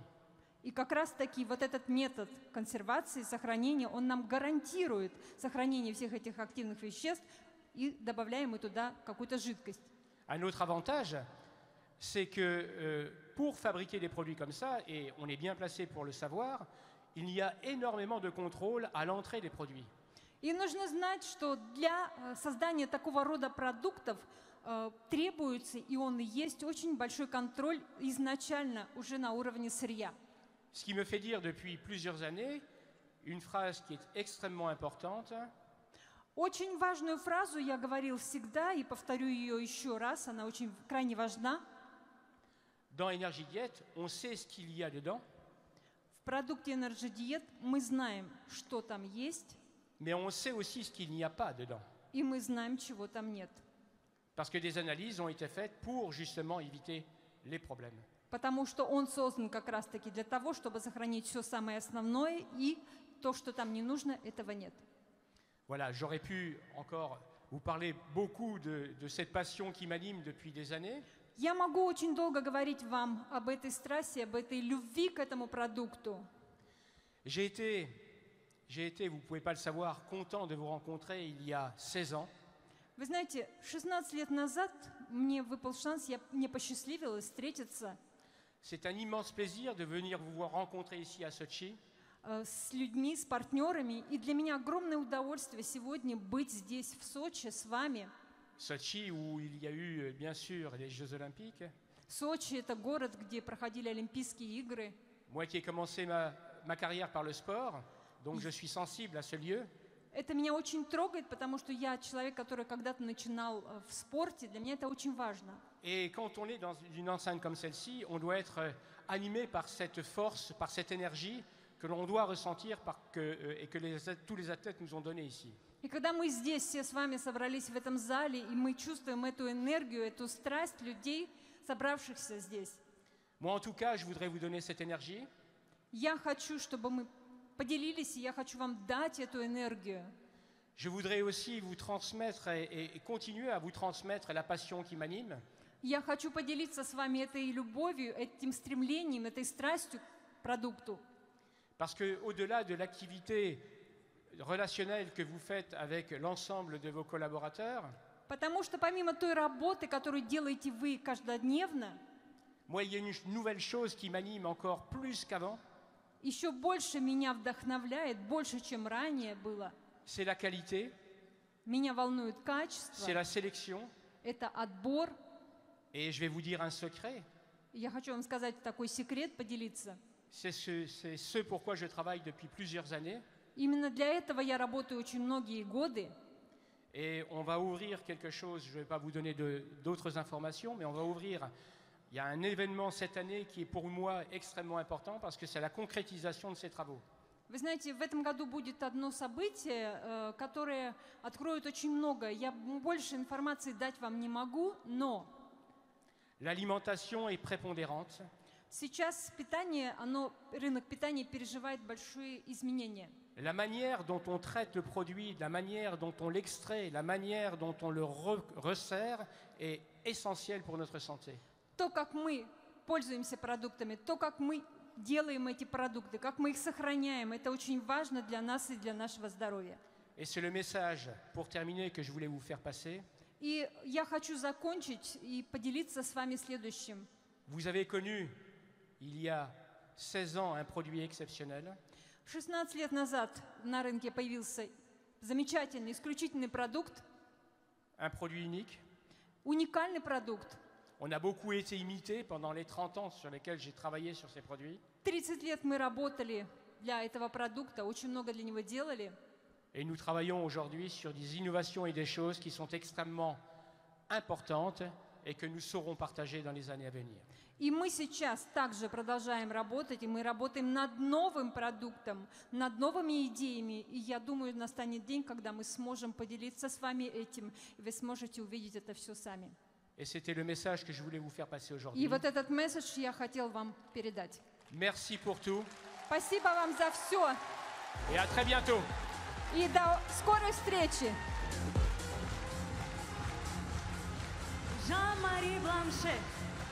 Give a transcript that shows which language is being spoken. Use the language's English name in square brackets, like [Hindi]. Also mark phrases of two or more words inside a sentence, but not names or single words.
[Russian] И как раз-таки вот этот метод консервации, сохранения, он нам гарантирует сохранение всех этих активных веществ, и добавляем мы туда какую-то жидкость. [French] Un autre avantage, c'est que pour fabriquer des produits comme ça, et on est bien placé pour le savoir, il y a énormément de contrôle à l'entrée des produits. [Russian] И нужно знать, что для создания такого рода продуктов требуется, и он есть, очень большой контроль изначально уже на уровне сырья. [French] Ce qui me fait dire depuis plusieurs années une phrase qui est extrêmement importante. [Russian] Очень важную фразу я говорил всегда, и повторю ее еще раз, она очень крайне важна. [French] Dans Energidiet, on sait ce qu'il y a dedans. [Russian] В продукте Energy Diet мы знаем, что там есть, [French] mais on sait aussi ce qu'il n'y a pas dedans. [Russian] и мы знаем, чего там нет. [French] Parce que des analyses ont été faites pour justement éviter les problèmes. [Russian] Потому что он создан как раз-таки для того, чтобы сохранить все самое основное, и то, что там не нужно, этого нет. [French] Voilà, j'aurais pu encore vous parler beaucoup de cette passion qui m'anime depuis des années. [Russian] Я могу очень долго говорить вам об этой страсти, об этой любви к этому продукту. [French] J'ai été, vous ne pouvez pas le savoir, content de vous rencontrer il y a 16 ans. [Russian] Вы знаете, 16 лет назад мне выпал шанс, мне посчастливилось встретиться [French] C'est un immense plaisir de venir vous voir rencontrer ici à Sotchi. [Russian] с людьми, с партнерами. И для меня огромное удовольствие сегодня быть здесь, в Сочи, с вами. [French] Sotchi où il y a eu bien sûr les Jeux Olympiques. [Russian] Сочи – это город, где проходили Олимпийские игры. [French] Moi qui ai commencé ma carrière par le sport, donc je suis sensible à ce lieu. [Russian] Это меня очень трогает, потому что я человек, который когда-то начинал в спорте. Для меня это очень важно. [French] Et quand on est dans une enceinte comme celle-ci, on doit être animé par cette force, par cette énergie que l'on doit ressentir et que tous les athlètes nous ont donnée ici. [Russian] И когда мы здесь все с вами собрались в этом зале, и мы чувствуем эту энергию, эту страсть людей, собравшихся здесь, [French] Moi, en tout cas, je voudrais vous donner cette énergie. [Russian] я хочу, чтобы мы поделились, и я хочу вам дать эту энергию. [French] Je voudrais aussi vous transmettre et continuer à vous transmettre la passion qui m'anime. [Russian] Я хочу поделиться с вами этой любовью, этим стремлением, этой страстью к продукту. [French] Parce qu'au-delà de l'activité relationnelle que vous faites avec l'ensemble de vos collaborateurs, [Russian] Потому что помимо той работы, которую делаете вы каждодневно, [French] moi, il y a une nouvelle chose qui m'anime encore plus qu'avant, [Russian] еще больше меня вдохновляет, больше, чем ранее было. [French] c'est la qualité, [Russian] Меня волнует [French] c'est [Russian] качество, [French] la sélection. [Russian] это отбор. [French] Et je vais vous dire un secret, [Russian] Я хочу вам сказать такой секрет, поделиться. [French] c'est ce pourquoi je travaille depuis plusieurs années. [Russian] Именно для этого я работаю очень многие годы. [French] Et on va ouvrir quelque chose, je ne vais pas vous donner d'autres informations, mais on va ouvrir, il y a un événement cette année qui est pour moi extrêmement important parce que c'est la concrétisation de ces travaux. [Russian] Вы знаете, в этом году будет одно событие, которое откроет очень много. Я больше информации дать вам не могу, но [French] L'alimentation est prépondérante. [Russian] сейчас питание, рынок питания переживает большие изменения. [French] La manière dont on traite le produit, la manière dont on l'extrait, la manière dont on le resserre est essentielle pour notre santé. [Russian] То, как мы пользуемся продуктами, то, как мы делаем эти продукты, как мы их сохраняем, это очень важно для нас и для нашего здоровья. [French] Et c'est le message, pour terminer, que je voulais vous faire passer. [Russian] И я хочу закончить и поделиться с вами следующим. [French] Vous avez connu, il y a 16 ans, un produit exceptionnel. [Russian] 16 лет назад на рынке появился замечательный, исключительный продукт, [French] Un produit unique. [Russian] уникальный продукт. [French] On a beaucoup été imité pendant les 30 ans sur lesquels j'ai travaillé sur ces produits. [Russian] 30 лет мы работали для этого продукта, очень много для него делали. [French] Et nous travaillons aujourd'hui sur des innovations et des choses qui sont extrêmement importantes et que nous saurons partager dans les années à venir. [Russian] И мы сейчас также продолжаем работать, и мы работаем над новым продуктом, над новыми идеями. И я думаю, настанет день, когда мы сможем поделиться с вами этим, и вы сможете увидеть это все сами. [French] Et c'était le message que je voulais vous faire passer [Russian] И [French] aujourd'hui. [Russian] вот этот месседж я хотел вам передать. [French] Merci pour tout [Russian] Спасибо вам за все, [French] et à très bientôt. [Russian] и до скорой встречи! Jean-Marie Blanchet.